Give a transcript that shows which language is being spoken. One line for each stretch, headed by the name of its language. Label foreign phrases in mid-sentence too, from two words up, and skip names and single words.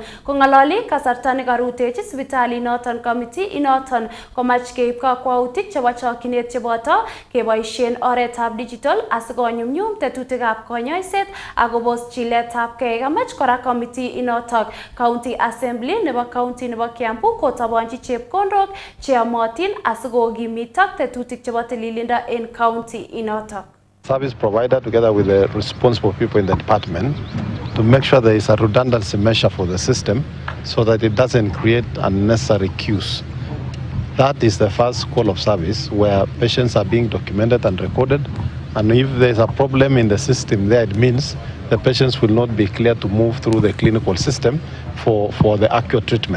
Kalenjin: Kong'alali kasarta nekarutechi sipitali inoton committee inoton komach keib kakwautik chebo chokchinet cheboto keboisien oretab digital asikonyumnyum tetutikab konyoiset akobos chiletabgei. Kamach kora committee inotok
English: county assembly
Kalenjin: nebo county nebo Kiambu kotabonchi chepkondok cheyomotin asikokimitak tetutik chebo tililindo en county inotok.
English: Service provider together with the responsible people in the department to make sure there is a redundancy measure for the system so that it doesn't create unnecessary queues. That is the first call of service where patients are being documented and recorded, and if there's a problem in the system there, it means the patients will not be cleared to move through the clinical system for the accurate treatment.